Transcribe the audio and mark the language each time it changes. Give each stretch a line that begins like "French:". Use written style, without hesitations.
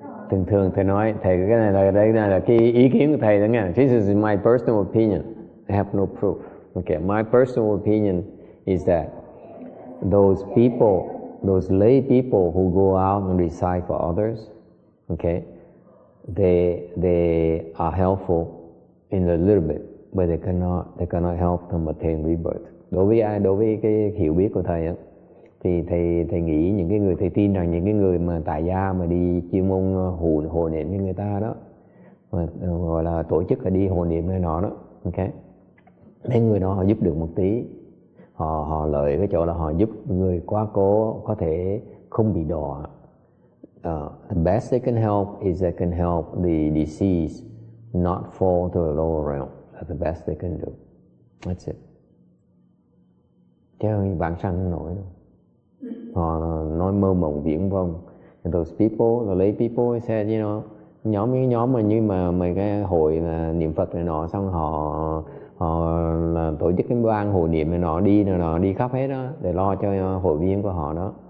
Vietnamese: Thường thầy nói, thầy cái này là cái ý kiến của thầy đó nghe.
English: This is my personal opinion. I have no proof. Okay, my personal opinion is that those people, those lay people who go out and recite for others, okay, they are helpful in a little bit, but they cannot help them attain rebirth.
Vietnamese: Đối với cái hiểu biết của thầy á, thì thầy nghĩ những cái người, thầy tin rằng những cái người mà tại gia mà đi chuyên môn hộ niệm với người ta đó, gọi là tổ chức là đi hộ niệm này nọ đó, ok, mấy người đó họ giúp được một tí, họ lợi cái chỗ là họ giúp người quá cố có thể không bị đọa.
English: The best they can help is they can help the deceased not fall to the lower realm. That's the best they can do. That's it.
Vietnamese: Chứ vãng sanh không nổi đâu. Họ nói mơ mộng viễn vông.
English: And those people, the lay people said, you know,
Vietnamese: nhóm mà như mà cái hội là niệm Phật này nọ, xong họ là tổ chức cái ban hội niệm này nọ đi khắp hết đó để lo cho hội viên của họ đó.